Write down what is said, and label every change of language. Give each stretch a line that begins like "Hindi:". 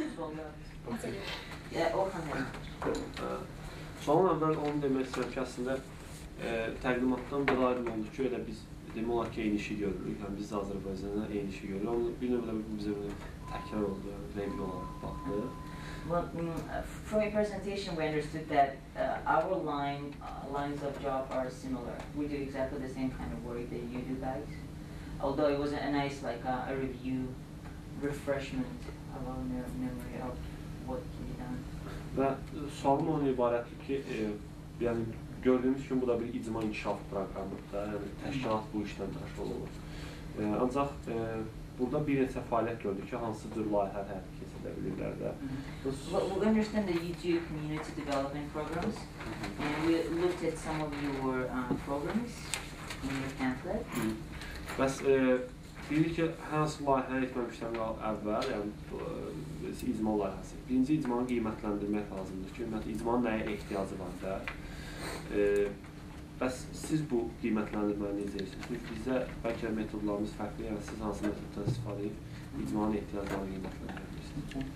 Azerbaijani: Sonra Orxan hələ. Sonradan mən onu demək istəyirəm ki, əslində təqdimatdan bir ayrım oldu ki, elə biz demək olar ki, eyni işi görürük. Yəni biz də Azərbaycandan eyni işi görürük. Onu bir növdə bizə təkrar oldu, rəngli olaraq baxdıq.
English: Well, from your presentation, we understood that our lines of job are similar. We do exactly the same kind of work that you do, guys. Although it was a nice, like a review, refreshment of our memory of what can be done.
Azerbaijani: Və sualım onun ibarətdir ki, yəni gördüyümüz kimi bu da bir icma inkişaf proqramıdır da, yəni təşkilat bu işlə məşğul olur. Ancaq burada bir neçə fəaliyyət gördük ki, hansı cür layihələr həyata keçirilə bilirlər də.
English: We understand that you do community development programs, and we looked at some of your programs in your pamphlet.
Azerbaijani: Bəs deyirik ki, hansı layihələr etməmişdən əvvəl, yəni icma layihəsi. Birinci icmanı qiymətləndirmək lazımdır ki, ümumiyyətlə icmanın nəyə ehtiyacı var da. Bəs siz bu qiymətləndirməni necə edirsiniz? Bizdə bəlkə metodlarımız fərqli, yəni siz hansı metoddan istifadə edib icmanın ehtiyaclarını qiymətləndirmişsiniz?